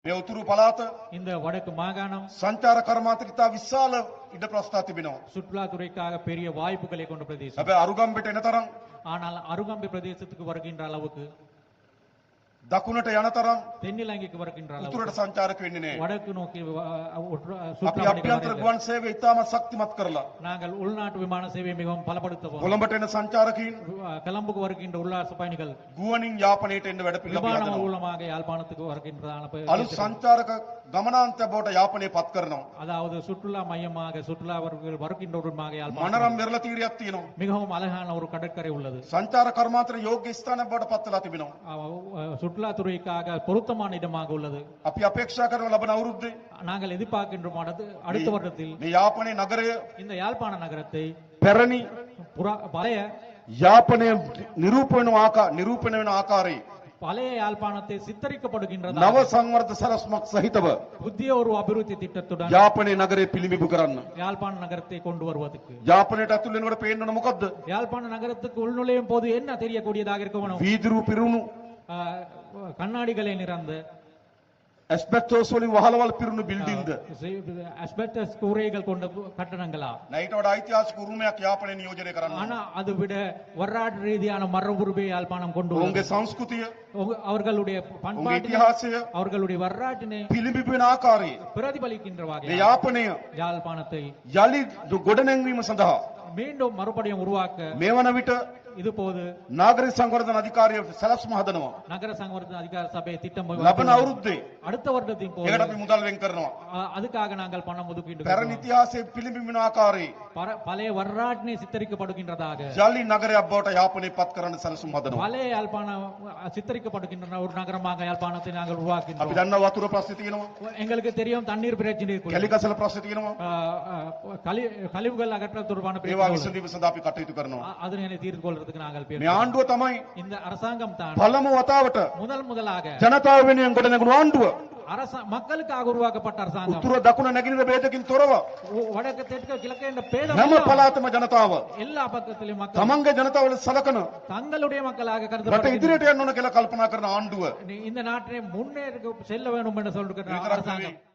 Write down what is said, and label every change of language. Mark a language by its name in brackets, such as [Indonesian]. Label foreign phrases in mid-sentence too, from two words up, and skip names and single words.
[Sinhala] මේ උතුරු පළාත [Tamil] இந்த வடக்கு மாகாணம் [Sinhala] සංචාර කර්මාන්තයට ඉතා විශාල ඉඩ ප්‍රස්ථා තිබෙනවා. [Tamil] சுற்றுலாத்துறைக்காக பெரிய வாய்ப்புகளை கொண்ட பிரதேசம். [Sinhala] හැබැයි අරුගම්බෙට එන තරම් [Tamil] ஆனால் அருகம்பி பிரதேசத்துக்கு வருகின்ற அளவுக்கு [Sinhala] දකුණට යන තරම් [Tamil] தென்னிலங்கைக்கு வருகின்ற அளவுக்கு [Sinhala] උතුරට සංචාරක වෙන්නේ නැහැ. [Tamil] வடக்கு நோக்கி [Sinhala] අපි [Tamil] சுற்றுலா [Sinhala] අභ්‍යන්තර ගුවන් සේවය ඉතාම ශක්තිමත් කරලා [Tamil] நாங்கள் உள்நாட்டு விமான சேவை மிகவும் பலப்படுத்துவோம். [Sinhala] කොළඹට එන සංචාරකයින් [Tamil] கொழும்புக்கு வருகின்ற உல்லாச பயணிகள் [Sinhala] ගුවනින් යාපනයට එන්න වැඩ පිළිවෙල [Tamil] விமானம் [Sinhala] හදනවා. [Tamil] மூலமாக யாழ்ப்பாணத்துக்கு வருகின்றதான [Sinhala] අලුත් සංචාරක ගමනාන්තය බවට යාපනය පත් කරනවා. [Tamil] அதாவது சுற்றுலா மையமாக சுற்றுலாவர்கள் வருகின்றவருமாக யாழ்ப்பாணம் [Sinhala] මනරම් වෙරළ තීරයක් තියෙනවා. [Tamil] மிகவும் அழகான ஒரு கடற்கரை உள்ளது. [Sinhala] සංචාර කර්මාන්තර යෝග්‍ය ස්ථානයක් බවට පත් වෙලා තිබෙනවා. [Tamil] சுற்றுலாத்துறைக்காக பொருத்தமான இடமாக உள்ளது. [Sinhala] අපි අපේක්ෂා කරන ලබන අවුරුද්දේ [Tamil] நாங்கள் எதிர்பார்க்கின்றோம் அடுத்த வருடத்தில் [Sinhala] මේ යාපනයේ නගරය [Tamil] இந்த யாழ்ப்பாண நகரத்தை [Sinhala] පැරණි [Tamil] பழைய [Sinhala] යාපනය නිරූපණය වෙන ආකාරයේ [Tamil] பழைய யாழ்ப்பாணத்தை சித்தரிக்கப்படுகின்றது [Sinhala] නව සංවර්ධ සරස්මක් සහිතව [Tamil] புதிய ஒரு அபிவிருத்தி திட்டத்துடன் [Sinhala] යාපනයේ නගරය පිළිඹු කරන්න. [Tamil] யாழ்ப்பாண நகரத்தை கொண்டு வருவதற்கு [Sinhala] යාපනයට ඇතුල් වෙනකොට පේන්න ඕන මොකද්ද? [Tamil] யாழ்ப்பாண நகரத்துக்கு உள்நுழையும் போது என்ன தெரியக்கூடியதாக இருக்க வேணும்? [Sinhala] වීදුරු පිරුණු [Tamil] கண்ணாடிகளை நிறந்த [Sinhala] ඇස්බෙස්ටෝස් වලින් වහලවල් පිරුණු බිල්ඩින්ද [Tamil] அஸ்பெஸ்டஸ் கூரைகள் கொண்ட கட்டடங்களா? [Sinhala] නයිට වඩා ඓතිහාසික උරුමයක් යාපනයේ නියෝජනය කරන්න. [Tamil] ஆனா அதை விட வரலாற்று ரீதியான மரபுரிமை யாழ்ப்பாணம் கொண்டு [Sinhala] ඔවුන්ගේ සංස්කෘතිය [Tamil] அவர்களுடைய [Sinhala] ඔවුන්ගේ [Tamil] பண்பாட்டு [Sinhala] ඉතිහාසය [Tamil] அவர்களுடைய வரலாற்றினை [Sinhala] පිළිඹු වෙන ආකාරයේ [Tamil] பிரதிபலிக்கின்ற [Sinhala] මේ [Tamil] வகையில் [Sinhala] යාපනය [Tamil] யாழ்ப்பாணத்தை [Sinhala] යලි ගොඩනැංවීම සඳහා [Tamil] மீண்டும் மறுபடியும் உருவாக்க [Sinhala] මේ වන විට [Tamil] இது போது [Sinhala] නාගරික සංවර්ධන අධිකාරිය සැලැස්ම හදනවා. [Tamil] நகர சங்கவர்த்தன அதிகார சபை திட்டம் [Sinhala] ලබන අවුරුද්දේ [Tamil] அடுத்த வருடத்தின் போது [Sinhala] ඒකට අපි මුදල් වෙන් කරනවා. [Tamil] அதுக்காக நாங்கள் பணம் ஒதுக்கிட்டு [Sinhala] පැරණි ඉතිහාසයේ පිළිඹින ආකාරයේ [Tamil] பழைய வரலாற்றினை சித்தரிக்கப்படுகின்றதாக [Sinhala] යලි නගරයක් බවට යාපනය පත් කරන්න සැලසුම් හදනවා. [Tamil] பழைய யாழ்ப்பாணம் சித்தரிக்கப்படுகின்ற ஒரு நகரமாக யாழ்ப்பாணத்தை நாங்கள் [Sinhala] අපි [Tamil] உருவாக்கின்றோம். [Sinhala] දන්නා වතුර ප්‍රශ්න තියෙනවා. [Tamil] எங்களுக்கு தெரியும் தண்ணீர் பிரச்சனை இருக்கு. [Sinhala] කැලිකසල ප්‍රශ්න තියෙනවා. [Tamil] கழிவுகள் அகற்றல் தொடர்பான [Sinhala] ඒවා [Tamil] பிரச்சனை [Sinhala] විසඳීම සඳහා අපි කටයුතු කරනවා. [Tamil] அதனை தீர்த்து கொள்றதுக்கு நாங்கள் [Sinhala] මේ ආණ්ඩුව තමයි [Tamil] இந்த அரசாங்கம் தான் [Sinhala] පළමු වතාවට [Tamil] முதலாக [Sinhala] ජනතාව වෙනුවෙන් ගොඩනැගුණු ආණ්ඩුව. [Tamil] மக்களுக்காக உருவாக்கப்பட்ட அரசாங்கம். [Sinhala] උතුර දකුණ නැගෙනහිර ભેදකින් තොරව [Tamil] வடக்கு தெற்கு கிழக்கு என்ற பேதம் [Sinhala] හැම පළාතම ජනතාව [Tamil] எல்லா பக்கத்திலும் மக்கள் [Sinhala] තමන්ගේ ජනතාව වල සලකන [Tamil] தங்களுடைய மக்களாக [Sinhala] රට [Tamil] கருதப்படுகின்றனர். [Sinhala] ඉදිරියට යන්න ඕන කියලා කල්පනා කරන ආණ්ඩුව [Tamil] இந்த நாட்டை முன்னேற செல்ல வேண்டும் என்று சொல்லுகிற [Sinhala] විතරක් [Tamil] அரசாங்கம் [Sinhala] නෙවෙයි.